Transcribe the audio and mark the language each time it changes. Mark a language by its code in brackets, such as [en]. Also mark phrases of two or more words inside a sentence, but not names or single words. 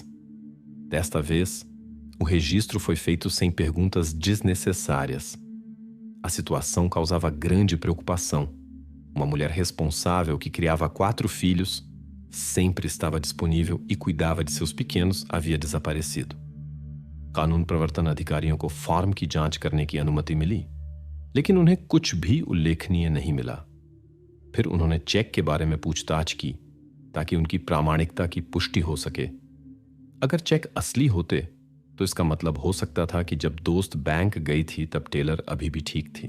[pt] Desta vez, o registro foi feito sem perguntas desnecessárias. A situação causava grande preocupação. Uma mulher responsável que criava 4 filhos, sempre estava disponível e cuidava de seus pequenos, havia desaparecido. [hi] कानून प्रवर्तन अधिकारियों को फॉर्म की जांच करने की अनुमति मिली, लेकिन उन्हें कुछ भी उल्लेखनीय नहीं मिला। फिर उन्होंने चेक के बारे में पूछताछ की ताकि उनकी प्रामाणिकता की पुष्टि हो सके। अगर चेक असली होते तो इसका मतलब हो सकता था कि जब दोस्त बैंक गई थी तब टेलर अभी भी ठीक थी।